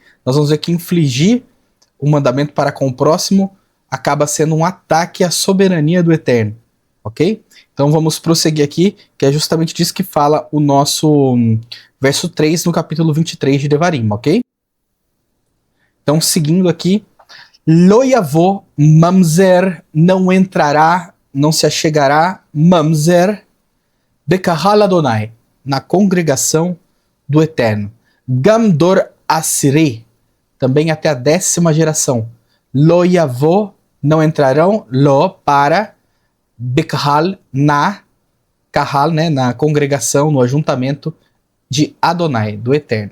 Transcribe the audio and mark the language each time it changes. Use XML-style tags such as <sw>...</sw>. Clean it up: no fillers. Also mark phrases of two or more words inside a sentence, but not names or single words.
<pt>Nós vamos ver que infligir o mandamento para com o próximo acaba sendo um ataque à soberania do Eterno, ok? Então vamos prosseguir aqui, que é justamente disso que fala o nosso verso 3 no capítulo 23 de Devarim, ok? Então, seguindo aqui,</pt> <he>לא יבא ממזר,</he> <pt>não entrará, não se achegará, mamzer,</pt> <he>בקהל אדני,</he> <pt>na congregação do Eterno.</pt> <he>גם דור עשירי,</he> <pt>também até a 10ª geração.</pt> <he>לא יבא,</he> <pt>não entrarão, lo, para, bekahal, na, kahal, né, na congregação, no ajuntamento de Adonai, do Eterno.</pt>